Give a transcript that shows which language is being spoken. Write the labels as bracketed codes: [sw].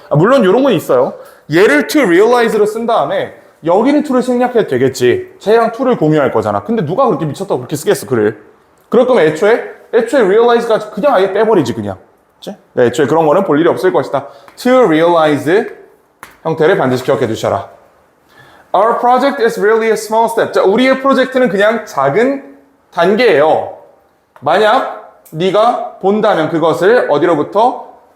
[ko] 물론 이런 건 있어요. 얘를 to realize로 쓴 다음에 여기는 to를 생략해도 되겠지. 쟤랑 to를 공유할 거잖아. 근데 누가 그렇게 미쳤다고 그렇게 쓰겠어, 글을. 그럴 거면 애초에 realize가 그냥 아예 빼버리지, 그냥. 그치? 네, 애초에 그런 거는 볼 일이 없을 것이다. to realize 형태를 반드시 기억해 두셔라. [en] Our project is really a small step. [ko] 자, 우리의 프로젝트는 그냥 작은 단계예요. 만약 네가 본다면 그것을 어디로부터?